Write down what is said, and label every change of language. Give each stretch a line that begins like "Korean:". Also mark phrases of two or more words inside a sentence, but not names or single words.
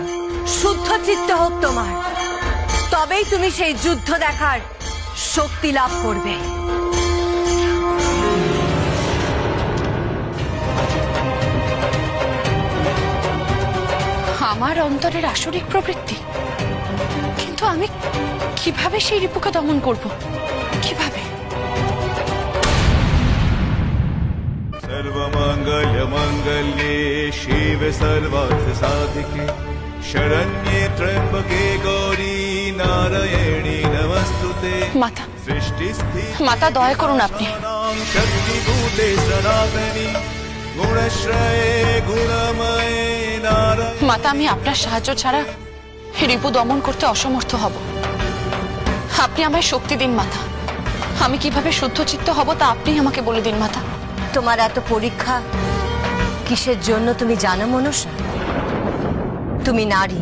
Bangla: শুদ্ধ চিত্ত হোক তোমার, তবেই তুমি সেই যুদ্ধ দেখার শক্তি লাভ করবে। আমার অন্তরের আসরিক প্রবৃত্তি, কিন্তু আমি কিভাবে সেই রিপুকে দমন করব? কিভাবে?
Sanskrit: सर्वमंगल मंगल्ये शिवे सर्वार्थ साधिके शरण्ये त्र्यंबके गौरी नारायणी नमस्तुते
Bangla: মাতা,
Sanskrit: सृष्टि स्थिति
Bangla: মাতা, দয়া করুন আপনি।
Sanskrit: शक्ति भूते सनातनी गुणश्रये गुणमये नारायण
Bangla: মাতা, আমি আপনার সাহায্য ছাড়া রিপু দমন করতে অসমর্থ হব। আপনি আমায় শক্তি দিন মাতা। আমি কিভাবে শুদ্ধ চিত্ত হব তা আপনি আমাকে বলে দিন মাতা। তোমার এত পরীক্ষা কিসের জন্য তুমি জানো মনসা? তুমি নারী।